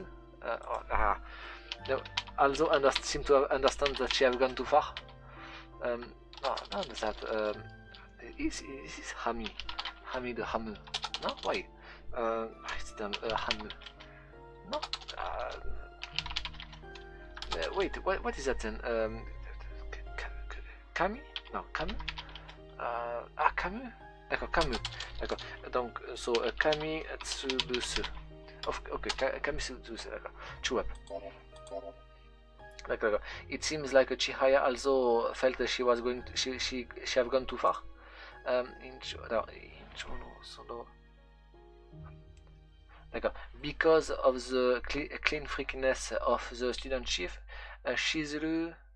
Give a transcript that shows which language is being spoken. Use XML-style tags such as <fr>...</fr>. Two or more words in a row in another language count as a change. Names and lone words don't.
<en>No, also seem to understand that she has gone too far. No, that. Is Hami? Hami the Hamu? No, why? It's the Hamu. No. Wait, what is that then? Kami? No, Kamu? Kamu?</en> <fr>D'accord, Kamu. D'accord. Donc,</fr> <en>so Kami Tsubusu. Okay, Kami Tsubusu.</en> <fr>D'accord.</fr> <en>Chew up.</en> <fr>D'accord.</fr> <en>It seems like Chihaya also felt that she was going. She have gone too far. Because of the clean freakiness of the student chief, Shizuru.</en>